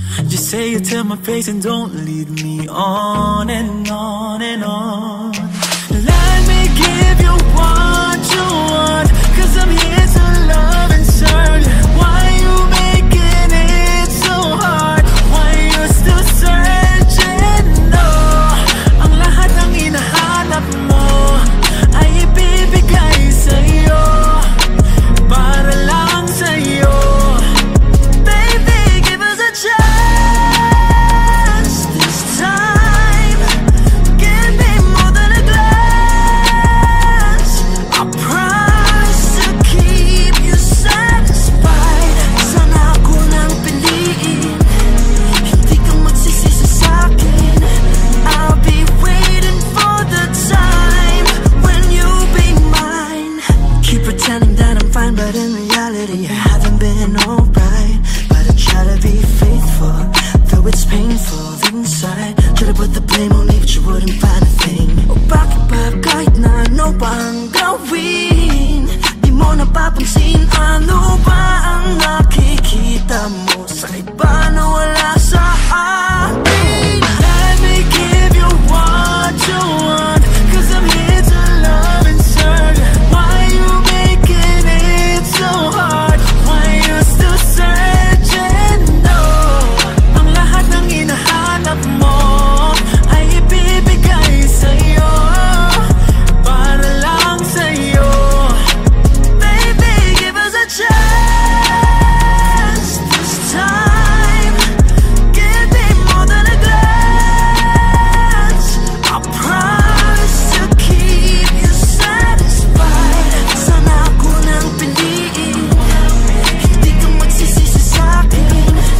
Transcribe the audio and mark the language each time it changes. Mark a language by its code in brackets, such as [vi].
[en] Just say it to my face and don't lead me on and on and on. Let me give you what you want, 'cause I'm here to love and serve. Why you making it so hard? Why you still searching? [tl] No, ang lahat ng hinahanap mo ay ibibigay sa'yo, para lang sa'yo. [en] Baby, give us a chance this time. Give me more than a glance. I promise to keep you satisfied. [tl] Sana ako nang piliin, hindi ka magsisisi sa'kin. [en] I'll be waiting for the time when you'll be mine. Keep pretending that I'm fine, but in reality I haven't been alright. But I try to be faithful, though it's painful inside. Try to put the blame on me, but you wouldn't find a thing. [tl] O bakit ba kahit na ano pa ang gawin, di mo napapansin ano ba ang nakikita mo sa iba na wala sa akin? [en] Let me give you what you want, 'cause I'm here to love and serve. Why you making it so hard? Why you still searching? [tl] No, ang lahat ng hinahanap mo ay ibibigay sa'yo, para lang sa'yo. [en] Baby, give us a chance this time. Give me more than a glance. I promise to keep you satisfied. [tl] Sana ako nang piliin, hindi ka magsisisi sa'kin.